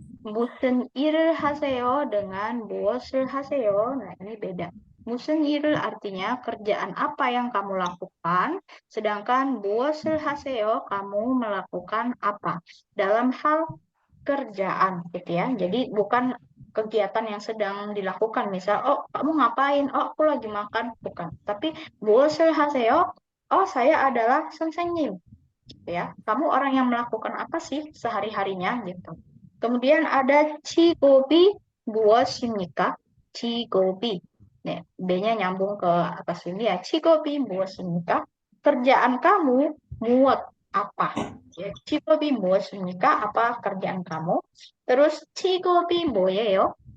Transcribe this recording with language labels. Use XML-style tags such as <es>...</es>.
<ko>무슨 일을 하세요</ko> <id>dengan</id> <ko>무엇을 하세요.</ko> <id>Nah, ini beda.</id> <ko>무슨 일을</ko> <id>artinya kerjaan apa yang kamu lakukan, sedangkan</id> <ko>무엇을 하세요</ko> <id>kamu melakukan apa. Dalam hal kerjaan gitu ya. Jadi bukan kegiatan yang sedang dilakukan. Misal, oh kamu ngapain? Oh aku lagi makan. Bukan. Tapi</id> <ko>무엇을 하세요?</ko> <id>Oh saya adalah 선생님. Gitu ya. Kamu orang yang melakukan apa sih sehari-harinya gitu. Kemudian ada</id> <ko>직업이 무엇입니까? 직업이.</ko> <id>Nih, B-nya nyambung ke atas ini ya.</id> <ko>직업이 무엇입니까?</ko> <id>Kerjaan kamu muat apa?</id> <ko>Ya, 직업이 무엇입니까?</ko> <id>Apa kerjaan kamu? Terus</id> <ko>직업이 뭐예요?</ko>